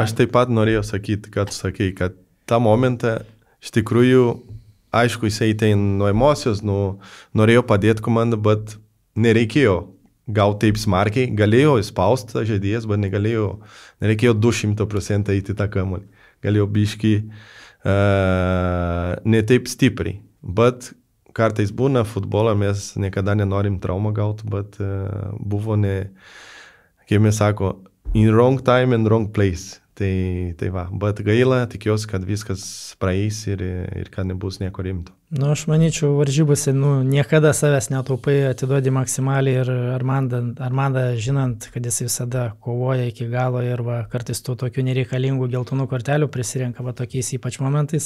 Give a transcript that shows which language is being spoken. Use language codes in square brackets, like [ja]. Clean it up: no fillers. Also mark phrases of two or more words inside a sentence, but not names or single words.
[lt] Aš taip pat norėjau sakyti, kad sakai, kad tą momentą iš tikrųjų, aišku, jisai ten nuo emocijos, norėjo padėti komandą, bet nereikėjo gauti taip smarkiai, galėjo įspausti žaidėjas, bet nereikėjo 200% eiti tą kamuolį. Galėjo biškį ne taip stipriai, bet kartais būna futbolą, mes niekada nenorim traumą gauti, bet buvo kaip mes sako, [en] in wrong time and wrong place. [lt] Tai va, bet gaila, tikiuosi, kad viskas praeis ir kad nebus nieko rimto. Nu, aš manyčiau, varžybose, niekada savęs netaupai, atiduodi maksimaliai ir Armanda, žinant, kad jis visada kovoja iki galo ir va, kartais tų tokių nereikalingų geltonų kortelių prisirenka va tokiais ypač momentais.